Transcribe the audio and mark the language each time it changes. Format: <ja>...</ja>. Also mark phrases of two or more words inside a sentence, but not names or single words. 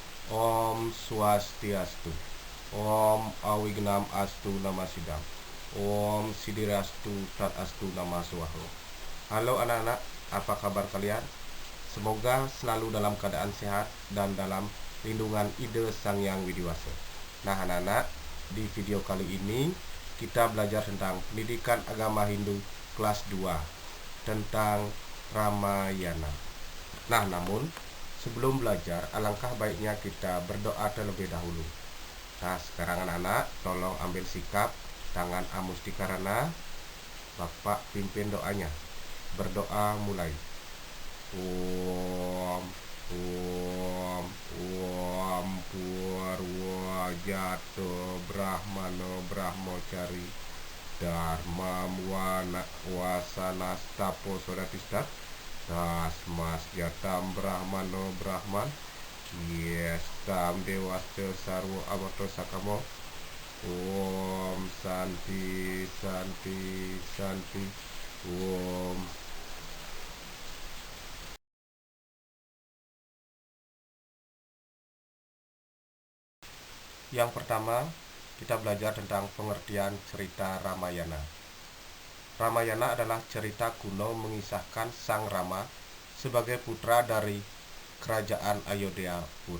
<sa>Om Swastiastu. Om Awignam Astu Nama Sidam. Om Sidirastu Tat Astu Nama Swaho.</sa> <id>Halo anak-anak, apa kabar kalian? Semoga selalu dalam keadaan sehat dan dalam lindungan Ide Sang Yang Widiwasa. Nah anak-anak, di video kali ini kita belajar tentang pendidikan agama Hindu kelas 2 tentang Ramayana. Nah namun sebelum belajar, alangkah baiknya kita berdoa terlebih dahulu. Nah sekarang anak-anak tolong ambil sikap, tangan Amustikarana, Bapak pimpin doanya. Berdoa mulai.</id> <sa>Om Purwajato Brahmano Brahmocari Dharma Wana Wasanastapo Sodatistat Tasmas Jatam Brahmano Brahman Yestam Dewaste Sarwo Amato Sakamo. Om Santi Santi Santi. Om.</sa> <id>Yang pertama, kita belajar tentang pengertian cerita Ramayana. Ramayana adalah cerita kuno mengisahkan Sang Rama sebagai putra dari kerajaan Ayodhya Pura.</id>